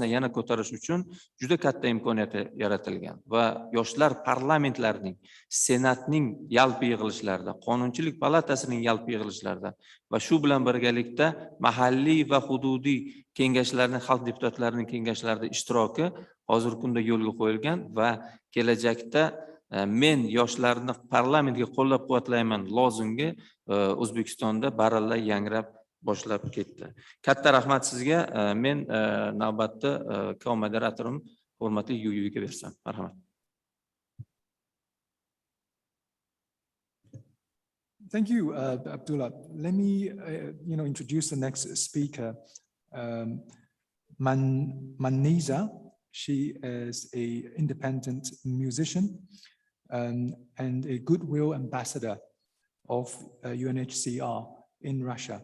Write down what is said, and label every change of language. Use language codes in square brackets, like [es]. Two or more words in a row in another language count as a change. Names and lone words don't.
[uz] yana ko'tarish uchun juda katta imkoniyat yaratilgan va yoshlar parlamentlarining, senatning yalpi yig'ilishlarida, qonunchilik palatasining yalpi yig'ilishlarida va shu bilan birgalikda mahalliy va hududiy kengashlarning, xalq deputatlarining kengashlarida ishtiroki hozirgi kunda yo'lga qo'yilgan va kelajakda men yoshlarni parlamentga qo'llab-quvvatlayman lozungi O'zbekistonda baralla yangrab boshlab ketdi. Katta rahmat sizga. Men navbatda ko-moderatorim hurmatli Yuyuga bersam. Marhamat. [en] Thank you, Abdullah. Let me, introduce the next speaker, Maniza. She is an independent musician and a goodwill ambassador of UNHCR in Russia.